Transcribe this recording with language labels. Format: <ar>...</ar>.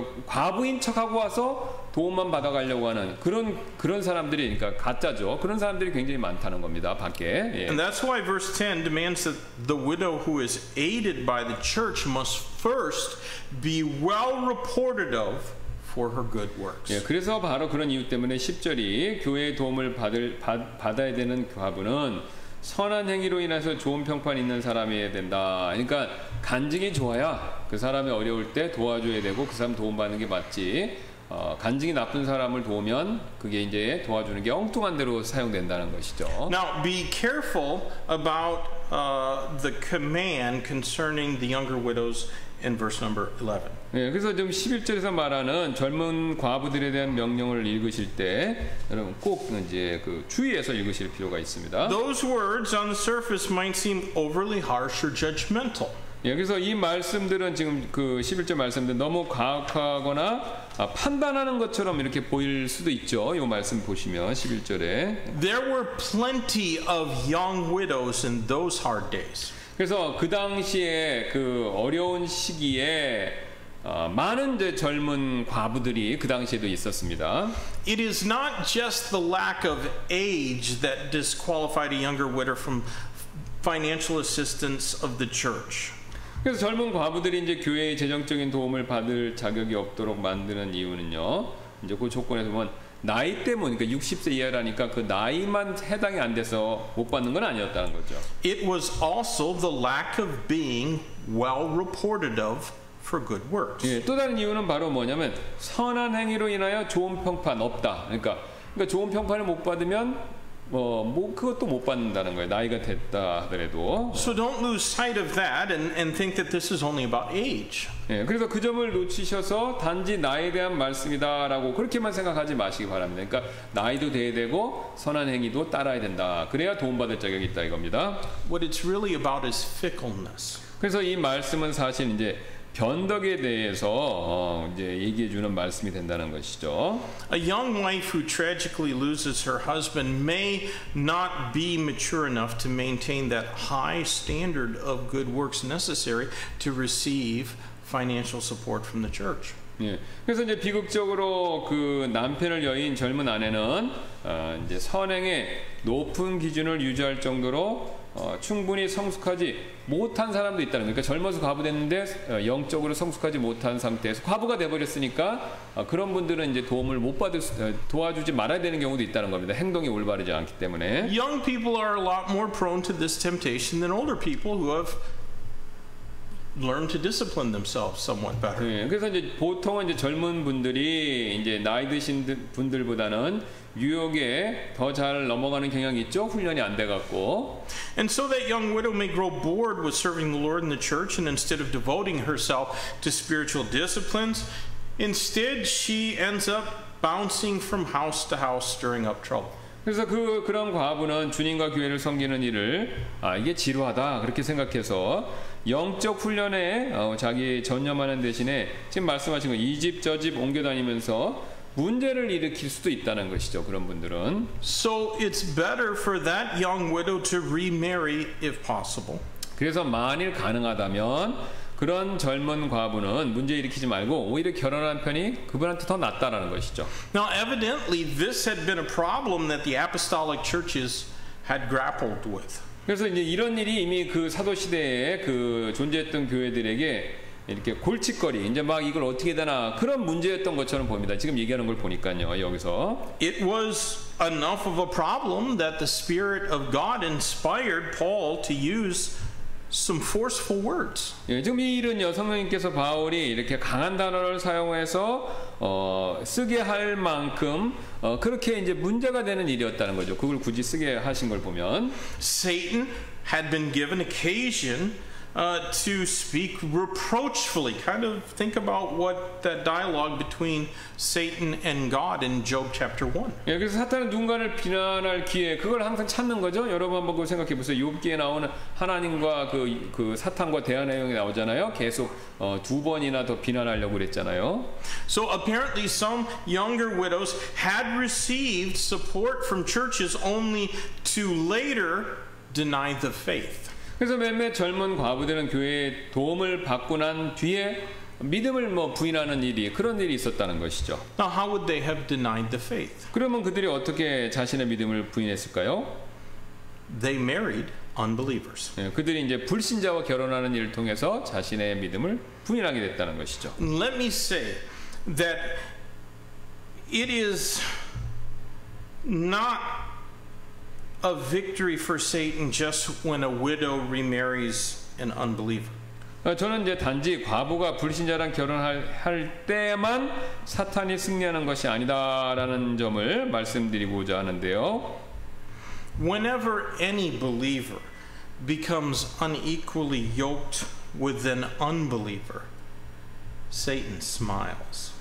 <ko>그러니까 과부인 척하고 와서 도움만 받아가려고 하는 그런 사람들이 그러니까 가짜죠. 그런 사람들이 굉장히 많다는 겁니다. 밖에. 예.</ko> <en>And that's why verse 10 demands that the widow who is aided by the church must first be well reported of for her good works.</en> <ko>예, 그래서 바로 그런 이유 때문에 10절이 교회의 도움을 받아야 되는 과부는 선한 행위로 인해서 좋은 평판 있는 사람이어야 된다. 그러니까 간증이 좋아야 그 사람이 어려울 때 도와줘야 되고 그 사람 도움받는 게 맞지. 간증이 나쁜 사람을 도우면 그게 이제 도와주는 게 엉뚱한 대로 사용된다는 것이죠.</ko> <en>Now be careful about the command concerning the younger widows in verse number 11.</en> <ko>예, 그래서 지금 11절에서 말하는 젊은 과부들에 대한 명령을 읽으실 때 여러분 꼭 이제 그 주의해서 읽으실 필요가 있습니다.</ko> <en>Those words on the surface might seem overly harsh or judgmental.</en> <ko>예, 그래서 이 말씀들은 지금 그 11절 말씀들 너무 과학하거나 판단하는 것처럼 이렇게 보일 수도 있죠. 이 말씀 보시면 11절에</ko> <en>There were plenty of young widows in those hard days.</en> <ko>그래서 그 당시에 그 어려운 시기에 많은 이제 젊은 과부들이 그 당시에도 있었습니다.</ko> <en>It is not just the lack of age that disqualified a younger widow from financial assistance of the church.</en> <ko>그래서 젊은 과부들이 이제 교회의 재정적인 도움을 받을 자격이 없도록 만드는 이유는요. 이제 그 조건에서 보면 나이 때문에 그러니까 60세 이하라니까 그 나이만 해당이 안 돼서 못 받는 건 아니었다는 거죠.</ko> <en>It was also the lack of being well reported of for good works.</en> <ko>예, 또 다른 이유는 바로 뭐냐면 선한 행위로 인하여 좋은 평판 없다. 그러니까 좋은 평판을 못 받으면 뭐 그것도 못 받는다는 거예요. 나이가 됐다 하더라도.</ko> <en>So don't lose sight of that and think that this is only about age.</en> <ko>예, 그래서 그 점을 놓치셔서 단지 나이에 대한 말씀이다라고 그렇게만 생각하지 마시기 바랍니다. 그러니까 나이도 돼야 되고 선한 행위도 따라야 된다. 그래야 도움받을 자격이 있다 이겁니다.</ko> <en>What it's really about is fickleness.</en> <ko>그래서 이 말씀은 사실 이제 변덕에 대해서 이제 얘기해 주는 말씀이 된다는 것이죠.</ko> <en>A young wife who tragically loses her husband may not be mature enough to maintain that high standard of good works necessary to receive financial support from the church.</en> <ko>예. 그래서 이제 비극적으로 그 남편을 여인 젊은 아내는 이제 선행의 높은 기준을 유지할 정도로 충분히 성숙하지 못한 사람도 있다는 거예요. 그러니까 젊어서 과부됐는데 영적으로 성숙하지 못한 상태에서 과부가 돼버렸으니까 그런 분들은 이제 도움을 못 받을 도와주지 말아야 되는 경우도 있다는 겁니다. 행동이 올바르지 않기 때문에.</ko> <en>Young people are a lot more prone to this temptation than older people who have learned to discipline themselves somewhat better.</en> <ko>네, 그래서 이제 보통은 이제 젊은 분들이 이제 나이 드신 분들보다는 유혹에 더 잘 넘어가는 경향이 있죠. 훈련이 안 돼 갖고.</ko> <en>And so that young widow may grow bored with serving the Lord in the church, and instead of devoting herself to spiritual disciplines, instead she ends up bouncing from house to house, stirring up trouble.</en> <ko>그래서 그런 과부는 주님과 교회를 섬기는 일을 이게 지루하다 그렇게 생각해서 영적 훈련에 자기 전념하는 대신에 지금 말씀하신 거 이 집 저 집 옮겨 다니면서 문제를 일으킬 수도 있다는 것이죠. 그런 분들은.</ko> <en>So it's better for that young widow to remarry if possible.</en> <ko>그래서 만일 가능하다면 그런 젊은 과부는 문제 일으키지 말고 오히려 결혼한 편이 그분한테 더 낫다라는 것이죠.</ko> <en>Now, evidently, this had been a problem that the apostolic churches had grappled with.</en> <ko>그래서 이제 이런 일이 이미 그 사도 시대에 그 존재했던 교회들에게 이렇게 골칫거리, 이제 막 이걸 어떻게 되나 그런 문제였던 것처럼 보입니다. 지금 얘기하는 걸 보니까요, 여기서.</ko> <en>It was enough of a problem that the Spirit of God inspired Paul to use some forceful words.</en> <ko>예, 지금 이 일은요, 성령님께서 바울이 이렇게 강한 단어를 사용해서 쓰게 할 만큼 그렇게 이제 문제가 되는 일이었다는 거죠. 그걸 굳이 쓰게 하신 걸 보면</ko> <en>Satan had been given occasion to speak reproachfully. Kind of think about what that dialogue between Satan and God in Job chapter 1.</en> <ko>예, 그래서 사탄은 누군가를 비난할 기회, 그걸 항상 찾는 거죠. 여러분 한번 그거 생각해 보세요. 욥기에 나오는 하나님과 그 사탄과 대화 내용이 나오잖아요. 계속 2번이나 더 비난하려고 그랬잖아요.</ko> <en>So apparently some younger widows had received support from churches only to later deny the faith.</en> <ko>그래서 몇몇 젊은 과부들은 교회의 도움을 받고 난 뒤에 믿음을 부인하는 일이 그런 일이 있었다는 것이죠.</ko> <en>Now, how would they have denied the faith?</en> <ko>그러면 그들이 어떻게 자신의 믿음을 부인했을까요?</ko> <en>They married unbelievers.</en> <ko>예, 그들이 이제 불신자와 결혼하는 일을 통해서 자신의 믿음을 부인하게 됐다는 것이죠.</ko> <en>Let me say that it is not a victory for Satan just when a widow remarries an unbeliever.</en> <ko>저는 이제 단지 과부가 불신자랑 결혼할 때만 사탄이 승리하는 것이 아니다라는 점을 말씀드리고자 하는데요.</ko> <en>Whenever any believer becomes unequally yoked with an unbeliever, Satan smiles.</en>